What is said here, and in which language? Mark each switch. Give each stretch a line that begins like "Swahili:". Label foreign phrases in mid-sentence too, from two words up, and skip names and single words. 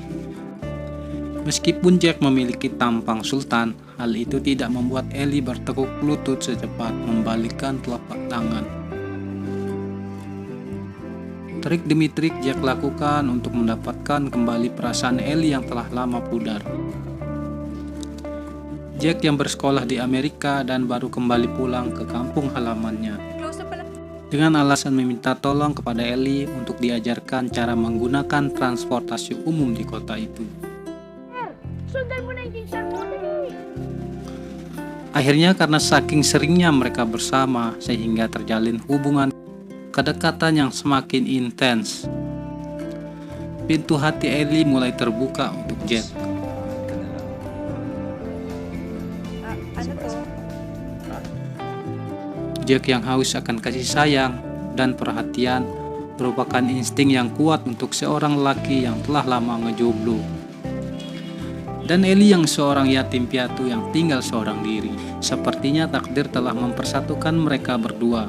Indonesian: Meskipun Jack memiliki tampang sultan, hal itu tidak membuat Ellie bertekuk lutut secepat membalikkan telapak tangan. Trik demi trik Jack lakukan untuk mendapatkan kembali perasaan Ellie yang telah lama pudar. Jack yang bersekolah di Amerika dan baru kembali pulang ke kampung halamannya.
Filipino: Close na pala.
Indonesian: Dengan alasan meminta tolong kepada Ellie untuk diajarkan cara menggunakan transportasi umum di kota itu.
Filipino: Sundan mo na yung teacher mo, dali.
Indonesian: Akhirnya karena saking seringnya mereka bersama sehingga terjalin hubungan kedekatan yang semakin intens. Pintu hati Ellie mulai terbuka untuk Jack.
Filipino: Ano to?
Indonesian: Jack yang haus akan kasih sayang dan perhatian merupakan insting yang kuat untuk seorang lelaki yang telah lama ngejomblo. Dan Ellie yang seorang yatim piatu yang tinggal seorang diri. Sepertinya takdir telah mempersatukan mereka berdua.